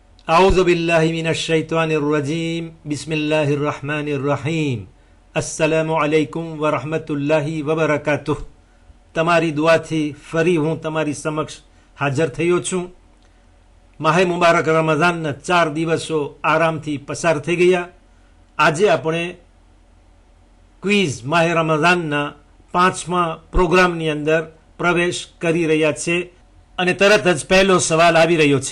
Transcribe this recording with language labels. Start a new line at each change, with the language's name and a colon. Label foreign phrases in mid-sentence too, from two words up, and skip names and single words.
Arabic: أعوذ بالله من الشيطان الرجيم بسم الله الرحمن الرحيم السلام عليكم ورحمة الله وبركاته
Gujarati: તમારી દુઆથી ફરી હું તમારી સમક્ષ હાજર થયો છું. માહે મુબારક રમઝાનના 4 દિવસો આરામથી પસાર થઈ ગયા. આજે આપણે ક્વિઝ માહે રમઝાનના 5મા પ્રોગ્રામની અંદર પ્રવેશ કરી રહ્યા છે અને તરત જ પહેલો સવાલ આવી રહ્યો છે.